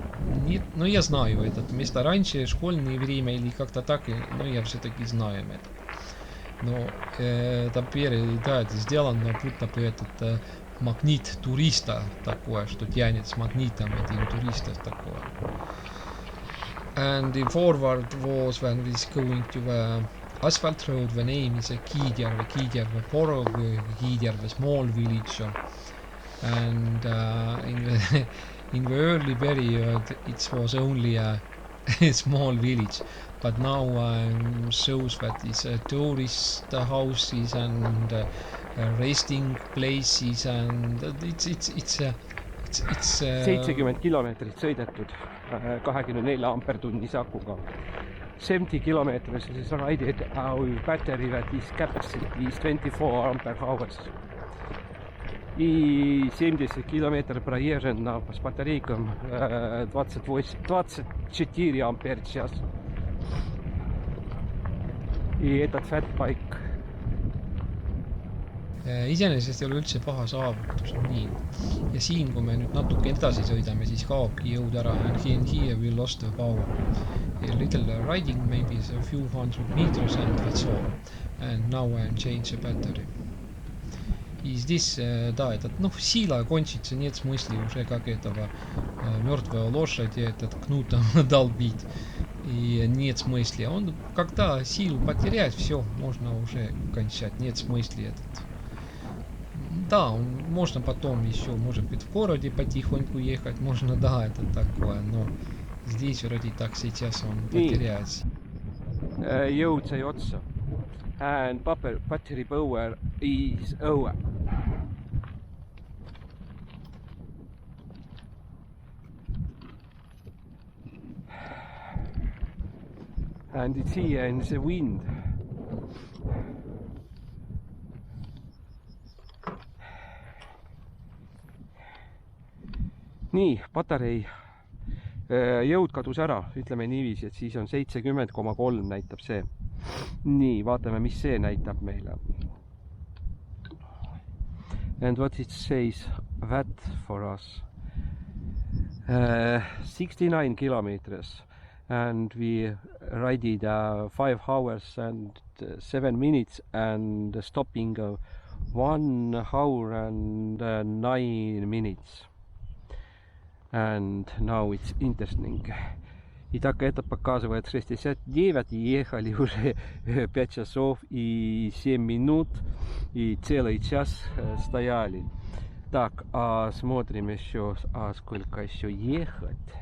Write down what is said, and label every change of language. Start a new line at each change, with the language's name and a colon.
Russian: Нет, но я знаю это место раньше, школьное время или как-то так, но я все-таки знаю это. Но там да, это сделано будто бы этот магнит туриста такое, что тянет с магнитом этим туристов такое.
English: And the forward was when we going to the asphalt road. The name is Kiidjärve Poro, Kiidjärve small village. And in the early period it was only a small village, but now shows that it's tourist houses and resting places, and it's
Estonian: 70 kilomeetrit sõidetud 24 ampertunnise akuga. 70 kilomeetrit
English: is raided our battery that is capacity is 24 ampere hours.
Russian: И 70 километров проезжено с батарейком 24 ампер в час. И этот fat bike.
Estonian: Iseenesest ei ole üldse paha saavutus, nii. Ja siin, kui me nüüd natuke edasi sõidame, siis kaobki jõud ära.
English: And here we lost the power. A little riding, maybe a few hundred meters, and that's all. And now I change the battery.
Russian: И здесь, да, этот, сила кончится, нет смысла уже как этого мертвого лошади, этот кнут долбить. И нет смысла. Он, когда силу потерять, все, можно уже кончать. Нет смысла этот. Да, можно потом еще, может быть, в городе потихоньку ехать, можно, да, это такое, но здесь вроде так сейчас он потеряется.
Estonian: Jõud sai otsa.
English: And battery power is over. And it's here in the wind.
Estonian: Nii, patarei jõud kadus ära, ütleme niiviisi, et siis on 70,3 näitab see. Nii, vaatame, mis see näitab meile.
English: And what it says that for us. 69 kilometers. And we rided 5 hours and 7 minutes and stopping 1 hour and 9 minutes. And now it's interesting.
Russian: И так это показывает 69, ехали уже 5 часов и 7 минут, и целый час стояли. Так, смотрим еще, сколько еще ехать.